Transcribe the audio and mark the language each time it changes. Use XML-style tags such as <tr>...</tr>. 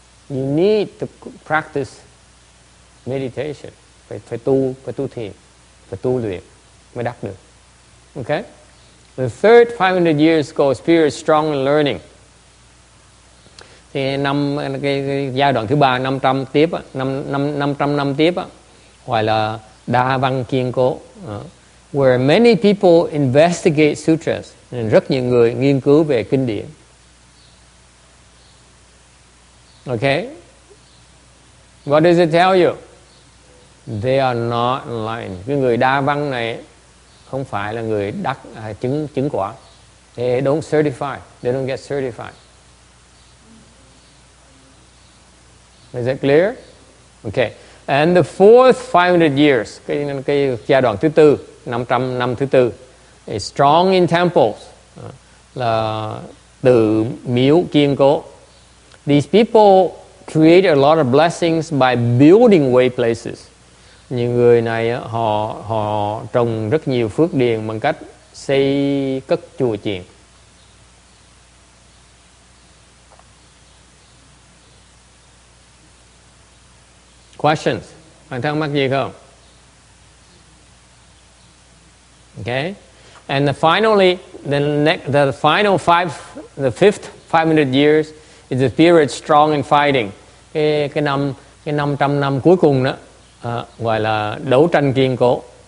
<en>You need to practice meditation.</en> <vi>Phải tu thiền, phải tu luyện mới đắc được.</vi> <en>Okay? The third 500 years go spirit strong and learning.</en> <vi>Thì cái giai đoạn thứ ba 500 tiếp 500 năm tiếp gọi là đa văn kiên cố.</vi> <en>Where many people investigate sutras.</en> <vi>Rất nhiều người nghiên cứu về kinh điển.</vi> <en>Okay? What does it tell you? They are not enlightened.</en> <vi>Cái người đa văn này không phải là người đắc chứng quả.</vi> <en>They don't certify. They don't get certified. Is that clear? Okay. And the fourth 500 years,</en> <vi>cái giai đoạn thứ tư, 500 năm thứ tư,</vi> <en>is strong in temples,</en> <vi>là từ miếu kiên cố.</vi> <en>These people create a lot of blessings by building way places.</en> <vi>Những người này họ trồng rất nhiều phước điền bằng cách xây cất chùa chiền.</vi> <en>Questions?</en> <vi>Bạn thắc mắc gì không?</vi> <en>Okay. And finally, the fifth 500 years is the period strong in fighting.</en> <vi>Cái 500 năm cuối cùng đó gọi là đấu tranh kiên cố.</vi>